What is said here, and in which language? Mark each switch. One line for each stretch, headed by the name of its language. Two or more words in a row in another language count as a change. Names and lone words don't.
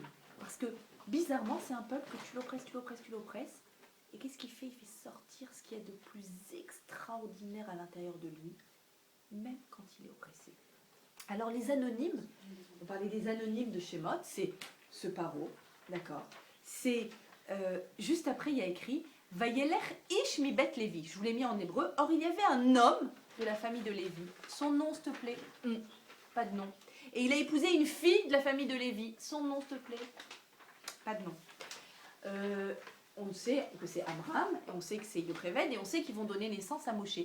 French: Parce que, bizarrement, c'est un peuple que tu l'oppresses, et qu'est-ce qu'il fait? Il fait sortir ce qu'il y a de plus extraordinaire à l'intérieur de lui, même quand il est oppressé. Alors les anonymes, on parlait des anonymes de Shemot, c'est ce paro, d'accord? C'est juste après il y a écrit
Hebrew: וילך איש מבית לוי.
French: Je vous l'ai mis en hébreu. Or il y avait un homme de la famille de Lévi. Son nom, s'il te plaît? Pas de nom. Et il a épousé une fille de la famille de Lévi. Son nom, s'il te plaît? Pas de nom. On sait que c'est Abraham, et on sait que c'est Yocheved, et on sait qu'ils vont donner naissance à Moshe.